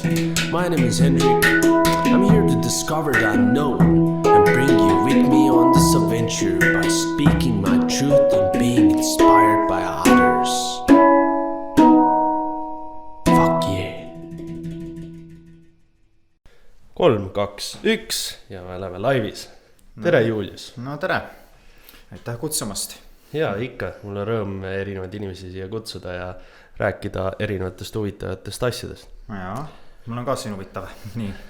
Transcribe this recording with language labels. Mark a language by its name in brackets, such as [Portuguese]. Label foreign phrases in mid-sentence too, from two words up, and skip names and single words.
[English] My name is Hendrik. I'm here to discover the unknown and bring you with me on this adventure by speaking my truth and being inspired by others. Fuck yeah. [Estonian] 3, 2, 1 ja me oleme laivis. Tere, Julius. No tere, aitäh kutsumast. Ja ikka, mul on rõõm erinevaid inimesi siia kutsuda ja rääkida erinevatest huvitavatest asjadest. Jaa, mul on ka siin huvitav, nii.